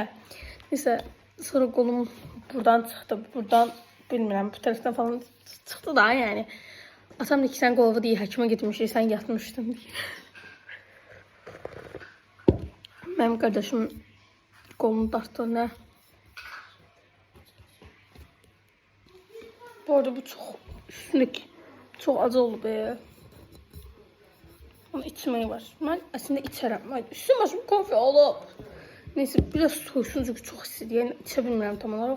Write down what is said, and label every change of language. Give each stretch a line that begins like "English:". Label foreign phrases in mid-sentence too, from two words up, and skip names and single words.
Azerbaijani: Neyse, sonra qolum buradan çıxdı, buradan, bilmirəm, bu tərəfdən falan çıxdı da, yəni. Atam deyir ki, sən qolva deyir, həkimə getmişik, sən yatmışdın deyir. Mənim qardaşım qolumu dartdı, nə?
Turkish: Bu arada bu çok üstündeki çok acı oldu be. Ama içmeyi var. Ben aslında içerim. Üstüm başım kofi olup. Neyse biraz soğusun çünkü çok istedim. Yani içebilmiyorum tam olarak.